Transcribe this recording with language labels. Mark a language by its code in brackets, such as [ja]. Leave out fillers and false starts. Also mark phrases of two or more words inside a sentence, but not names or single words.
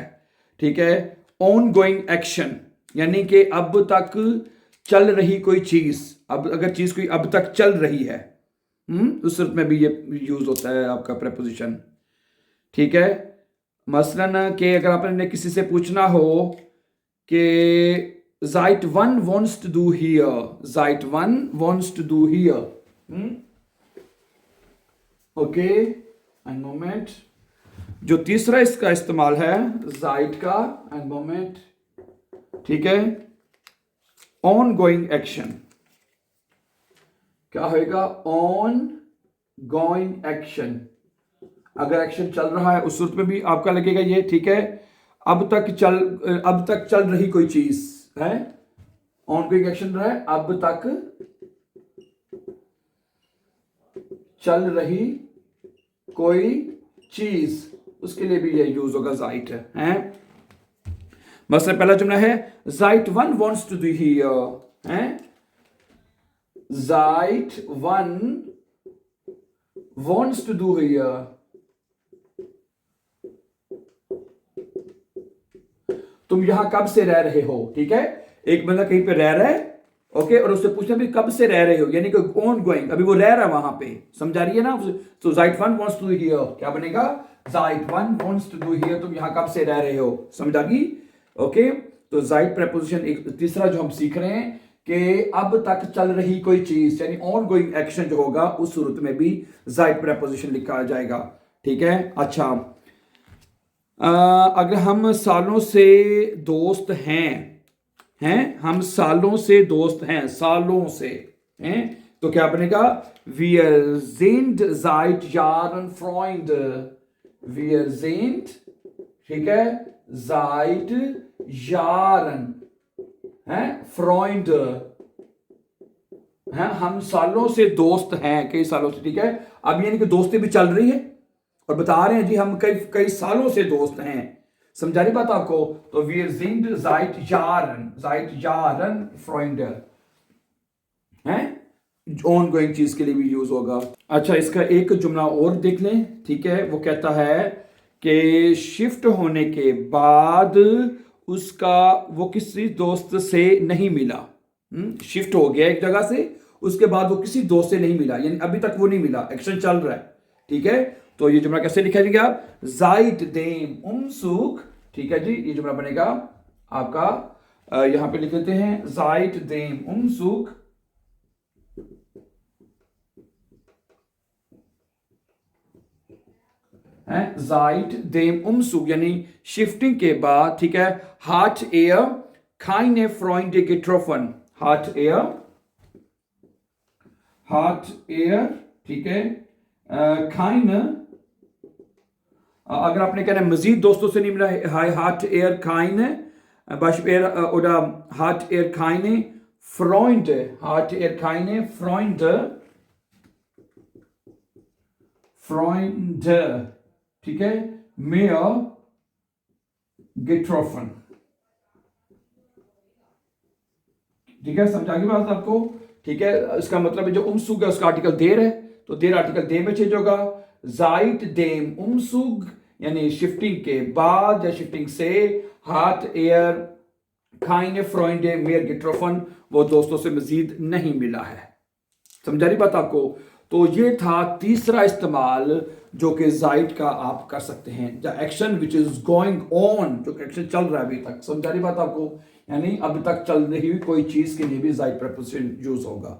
[hi] ठीक है, [en] on going action, [hi] यानी कि अब तक चल रही कोई चीज़, अब अगर चीज़ कोई अब तक चल रही है, उस सूरत में भी ये यूज़ होता है आपका प्रेपोजिशन। ठीक है, मसलन कि अगर आपने किसी से पूछना हो कि [de] seit wann wohnst du hier, seit wann wohnst du hier, [en] ओके, एंड मोमेंट। [hi] जो तीसरा इसका इस्तेमाल है seit का, [en] and moment, [hi] ठीक है, [en] on going action, [hi] क्या होएगा? [en] on going action, [hi] अगर एक्शन चल रहा है उस सूरत में भी आपका लगेगा ये। ठीक है, अब तक चल रही कोई चीज है, [en] on going action [hi] रहा है, अब तक चल रही कोई चीज, उसके लिए भी ये यूज होगा जाइट है। मसला पहला जुमला है [de] seit wann wohnst du hier, [hi] है [de] seit wann wohnst du hier, [hi] तुम यहां कब से रह रहे हो। ठीक है, एक बंदा कहीं पे रह रहा है, ओके, और उससे पूछना भी कब से रह रहे हो, यानी कि [en] on going, [hi] अभी वो रह रहा है वहां पे, समझा रही है ना। [de] तो Zeit wann wohnst du hier, [hi] क्या बनेगा, [de] Zeit wann wohnst du hier, [hi] तुम यहाँ कब से रह रहे हो, समझा गई। ओके, तो Zeit preposition एक तीसरा जो हम सीख रहे हैं कि अब तक चल रही कोई चीज, यानी [en] on going action [hi] जो होगा उस सूरत में भी Zeit preposition लिखा जाएगा। ठीक है, अच्छा अगर हम सालों से दोस्त हैं हम सालों से दोस्त हैं, सालों से हैं, तो क्या बनेगा, [de] wir sind seit Jahren Freunde, wir sind, [hi] ठीक है, [de] seit Jahren [hi] हैं Freunde हैं, हम सालों से दोस्त हैं, कई सालों से, ठीक है। अब यानी कि दोस्ती भी चल रही है और बता रहे हैं जी हम कई कई सालों से दोस्त हैं, समझा रही बात आपको। तो [de] wir sind seit Jahren Freunde [hi] हैं, ऑन गोइंग चीज के लिए भी यूज होगा। अच्छा, इसका एक जुमला और देख लें, ठीक है। वो कहता है कि शिफ्ट होने के बाद उसका वो किसी दोस्त से नहीं मिला, शिफ्ट हो गया एक जगह से, उसके बाद वो किसी दोस्त से नहीं मिला, यानी अभी तक वो नहीं मिला, एक्शन चल रहा है, ठीक है। तो ये जुमला कैसे लिखा जाएगा, [de] seit dem Umzug, [hi] ठीक है जी, ये जुमला बनेगा आपका, यहां पे लिख लेते हैं [de] seit dem Umzug [hi] है, [de] seit dem Umzug [hi] यानी शिफ्टिंग के बाद, ठीक है, [de] hat er keine Freunde getroffen, hat [hi] er, ठीक है, keine, अगर आपने कहना मजीद दोस्तों से नहीं मिला, [de] hat er keine, oder hat er keine Freunde, hat er keine Freunde, [hi] ठीक है, [de] mehr getroffen, [hi] ठीक है, समझा गई बात आपको, ठीक है। इसका मतलब है जो उमसुग है उसका आर्टिकल देर है, तो देर आर्टिकल दे में चेंज होगा, [de] seit dem Umzug [hi] यानी शिफ्टिंग के बाद या शिफ्टिंग से, [de] hat er keine Freunde mehr getroffen, [hi] वो दोस्तों से मजीद नहीं मिला है, समझा रही बात आपको। तो ये था तीसरा इस्तेमाल जो कि Zeit का आप कर सकते हैं, [en] the action which is going on, [hi] जो एक्शन चल रहा है अभी तक, समझा रही बात आपको, यानी अभी तक चल रही हुई कोई चीज के लिए भी Zeit preposition यूज होगा।